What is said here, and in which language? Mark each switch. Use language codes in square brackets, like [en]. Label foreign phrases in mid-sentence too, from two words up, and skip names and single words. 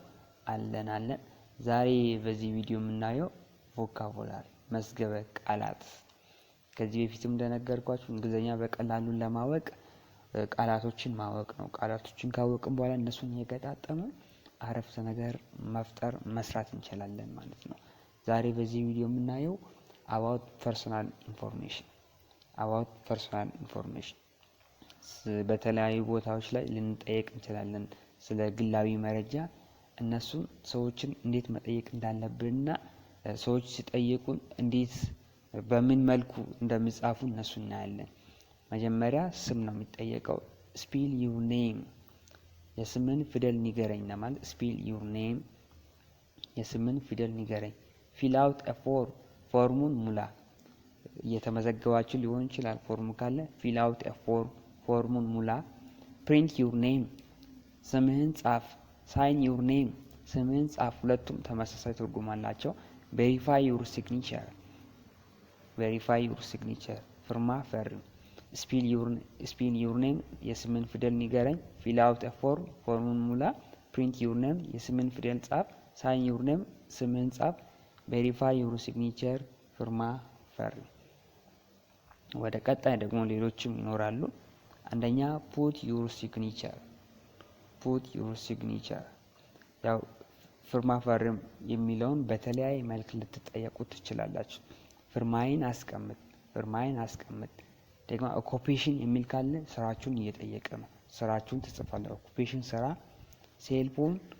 [am] አለን። ዛሬ በዚህ ቪዲዮ የምናየው ቮካቡላሪ መዝገበ ቃላት። ከዚህ በፊትም እንደነገርኳችሁ እንግሊዘኛ በቀላሉ ለማወቅ ቃላቶችን ማወቅ ነው። ቃላቶችን ካወቅን በኋላ እነሱን እየገጣጠምን አረፍተ ነገር መፍጠር መስራት እንችላለን ማለት ነው። ዛሬ በዚህ ቪዲዮ የምናየው [en] about personal [am] information በተለያዩ ቦታዎች ላይ ልንጠይቅ እንችላለን ስለ ግላዊ መረጃ። እነሱን ሰዎችን እንዴት መጠየቅ እንዳለብንና ሰዎች ሲጠይቁን እንዴት በምን መልኩ እንደሚጻፉ እነሱን እናያለን። መጀመሪያ ስም ነው የሚጠየቀው። [en] spell your name [am] የስምን ፊደል ንገረኝ ማለት [en] spell your name [am] የስምን ፊደል ንገረኝ። [en] fill out a form [am] ፎርሙን ሙላ። እየተመዘገባችሁ ሊሆን ይችላል። ፎርሙ ካለ [en] fill out a form [am] ፎርሙን ሙላ። [en] print your name [am] ስምህን ጻፍ። [en] sign your name [am] ስምህን ጻፍ። ሁለቱም ተመሳሳይ ትርጉም አላቸው። [en] verify your [am] signature ፍርማ ፈርም። [en] spell your name [am] የስምን ፊደል ንገረኝ። [en] fill out a form [am] ፎርሙን ሙላ። [en] print your name [am] የስምን ፊደል ጻፍ። [en] sign your name [am] ስምህን ጻፍ። [en] verify your signature [am] ፍርማ ፈርም። ወደ ቀጣይ ደግሞ ሌሎችም ይኖራሉ። አንደኛ [en] put your [am] signature ያው ፍርማ ፈርም የሚለውን በተለያየ መልክ ልትጠየቁ ትችላላችሁ። ፍርማዬን አስቀምጥ ደግሞ ኦኩፔሽን የሚል ካለ ስራችሁን እየጠየቀ ነው። ስራችሁን ትጽፋላችሁ። ኦኩፔሽን ስራ፣ ሴልፎን